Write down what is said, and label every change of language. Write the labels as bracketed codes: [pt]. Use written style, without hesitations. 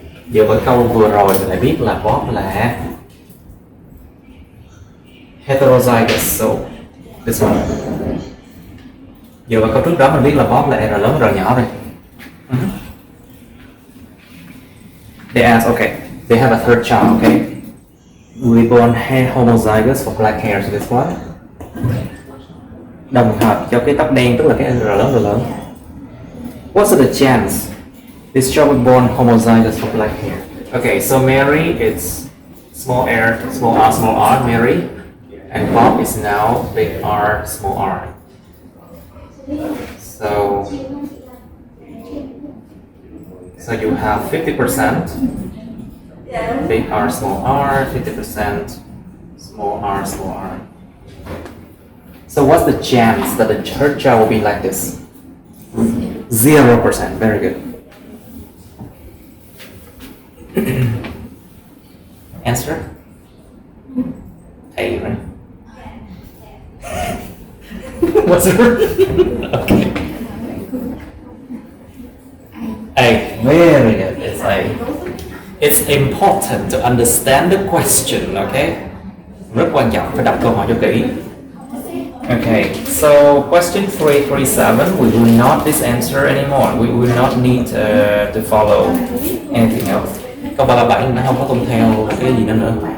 [vi] Giờ với câu vừa rồi mình lại biết là Bob là heterozygous, [en] so this one. [vi] Giờ vào câu trước đó mình biết là Bob là R lớn, R nhỏ rồi. [en] They ask, okay, they have a third child, okay? We born homozygous for black hair, so this one. [vi] Đồng hợp cho cái tóc đen, tức là cái R lớn. [en] What's the chance this child will born homozygous for black hair? Okay, so Mary is small r, Mary, and Bob is now big R, small r. So you have 50% big R, small r, 50% small r. So what's the chance that the third child will be like this? 0%. Very good. Answer? A, right? What's it? Okay. A. Very good. It's A. It's important to understand the question, okay? [vi] Rất quan trọng phải đọc câu hỏi cho kỹ. [en] Okay, so question 337, we will not this answer anymore. We will not need to follow anything else. [vi] Câu 37 nó không có tuân theo cái gì nữa.